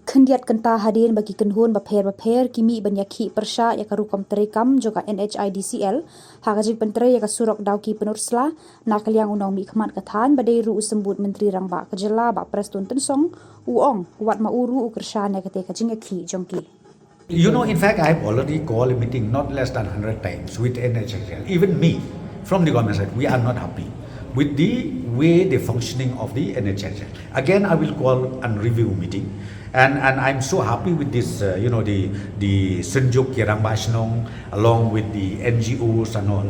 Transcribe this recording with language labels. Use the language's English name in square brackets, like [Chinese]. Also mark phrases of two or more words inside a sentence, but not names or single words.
[Khasi] Khyndiat kynta hadien bagi kynhun bapher kimi banyakhih pyrshah yaka rukom treikam juga NHIDCL haka jingpyntrei yaka surok dawki pynursla nak liang nongmihkhmat thain badai ru Symbud Myntri Rangbah Jylla Bah Prestone Tynsong uong wat mauru kyrshan katei jingiakhih jong. [English] You know, in fact, I have already called a meeting not less than 100 times with NHIDCL. Even me, from the government side, we are not happy with the way the functioning of the NHIDCL. Again, I will call a review meeting. And I'm so happy with this, the [Khasi] Symbud Myntri Rangbah [English] along with the NGOs and all.